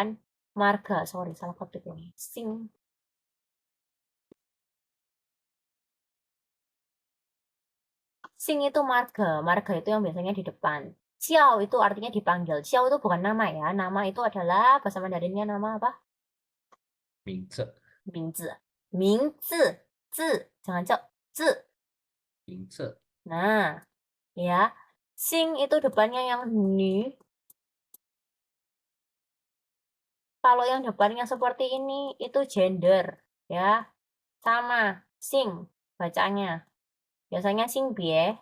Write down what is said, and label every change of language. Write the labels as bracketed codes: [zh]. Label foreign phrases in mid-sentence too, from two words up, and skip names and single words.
[id] Marga, sorry salah ketik ini. Xing Sing itu marga, marga itu yang biasanya di depan. Xiao itu artinya dipanggil. Xiao itu bukan nama ya, nama itu adalah bahasa Mandarinnya nama apa? [zh] 名字名字. 名字, 字, [id] jangan cok, [zh] 字. 名字 [id] Nah, ya. Sing itu depannya yang ni. Kalau yang depannya seperti ini, itu gender. Ya, sama. Sing, bacanya. Biasanya sing bie.